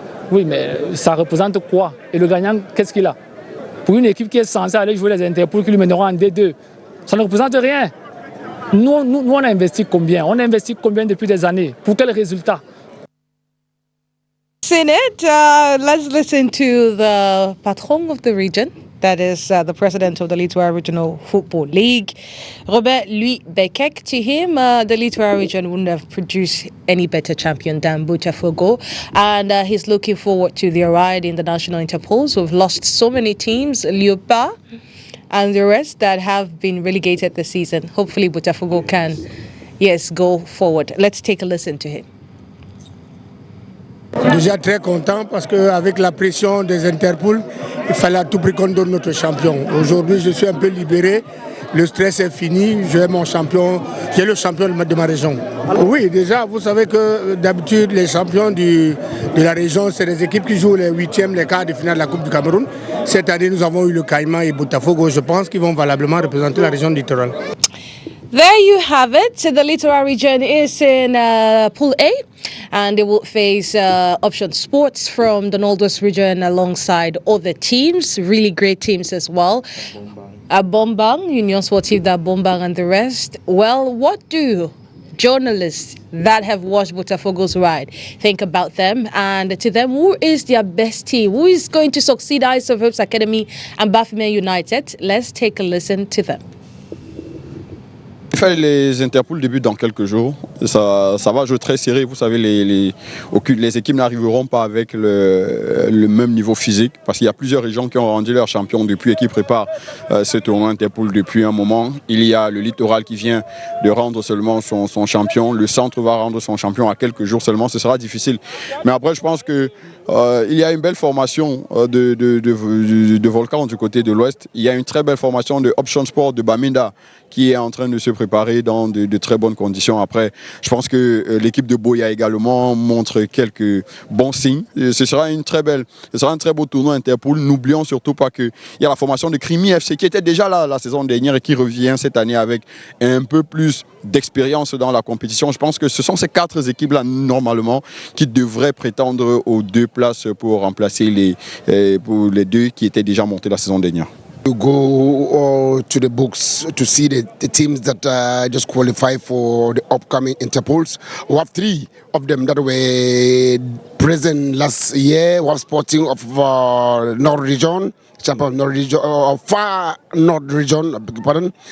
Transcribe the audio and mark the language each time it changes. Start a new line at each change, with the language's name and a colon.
French: Oui, mais ça représente quoi? Et le gagnant, qu'est-ce qu'il a? Pour une équipe qui est censée aller jouer les Interpools, qui lui mèneront en D2, ça ne représente rien. Nous, on a investi combien? On a investi combien depuis des années? Pour quel résultat?
English: Senate, let's listen to the patron of the region. That is the president of the Littoral Regional Football League, Robert Louis Bekek. To him, the Littoral region wouldn't have produced any better champion than Botafogo. And he's looking forward to their ride in the national Interpools. We've lost so many teams, Leopa and the rest, that have been relegated this season. Hopefully Botafogo can, go forward. Let's take a listen to him.
French: Déjà très content parce qu'avec la pression des Interpools, il fallait à tout prix qu'on donne notre champion. Aujourd'hui, je suis un peu libéré, le stress est fini, j'ai mon champion, j'ai le champion de ma région. Oui, déjà, vous savez que d'habitude, les champions de la région, c'est les équipes qui jouent les 8e, les quarts de finale de la Coupe du Cameroun. Cette année, nous avons eu le Caïman et Botafogo. Je pense qu'ils vont valablement représenter la région littorale. There you have it. The Littoral region is in Pool A, and they will face Option Sports from the Northwest region alongside other teams, really great teams as well. Bombang, Union Sportive da Bombang and the rest. Well, what do journalists that have watched Botafogo's ride think about them? And to them, who is their best team? Who is going to succeed Ice of Hopes Academy and Bafime United? Let's take a listen to them. Les Interpools débutent dans quelques jours. Ça va jouer très serré. Vous savez, les équipes n'arriveront pas avec le même niveau physique parce qu'il y a plusieurs régions qui ont rendu leurs champions depuis et qui préparent ce tournoi Interpool depuis un moment. Il y a le littoral qui vient de rendre seulement son champion. Le centre va rendre son champion à quelques jours seulement. Ce sera difficile. Mais après, je pense que il y a une belle formation de Volcan du côté de l'Ouest. Il y a une très belle formation de Option Sport de Bamenda qui est en train de se préparer dans de très bonnes conditions. Après, je pense que l'équipe de Boya également montre quelques bons signes. Ce sera un très beau tournoi Interpool. N'oublions surtout pas qu'il y a la formation de Crimi FC qui était déjà là la saison dernière et qui revient cette année avec un peu plus d'expérience dans la compétition. Je pense que ce sont ces 4 équipes-là, normalement, qui devraient prétendre aux 2 places pour remplacer les 2 qui étaient déjà montés la saison dernière.
English: You go to the books to see the teams that just qualify for the upcoming Interpols. We have 3 of them that were present last year. We have Sporting of North Region, champion of North Region, Far North Region, I beg your pardon.